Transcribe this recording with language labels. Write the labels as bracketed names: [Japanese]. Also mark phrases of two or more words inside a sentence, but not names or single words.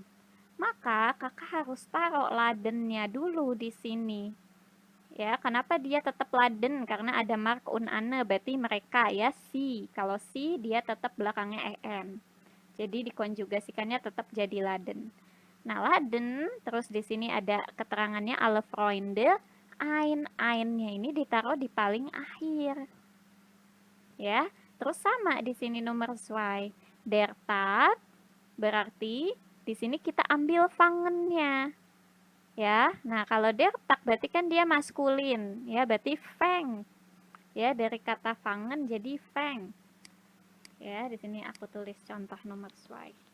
[Indonesian] Maka kakak harus taruh ladennya dulu di sini. Ya, kenapa dia tetap laden? Karena ada Mark und Anne, berarti mereka ya, si. Kalau si dia tetap belakangnya en. Jadi dikonjugasikannya tetap jadi laden. Nah, laden terus di sini ada keterangannya [German] alle Freunde. [Indonesian] Ein-nya ini ditaruh di paling akhir. Ya, terus sama di sini nomor zwei. [German] Der Tag [Indonesian] berarti di sini kita ambil fangennya. Ya, nah kalau [German] der Tag [Indonesian] berarti kan dia maskulin, ya berarti feng. Ya, dari kata fangen jadi feng. Ya, di sini aku tulis contoh nomor 2.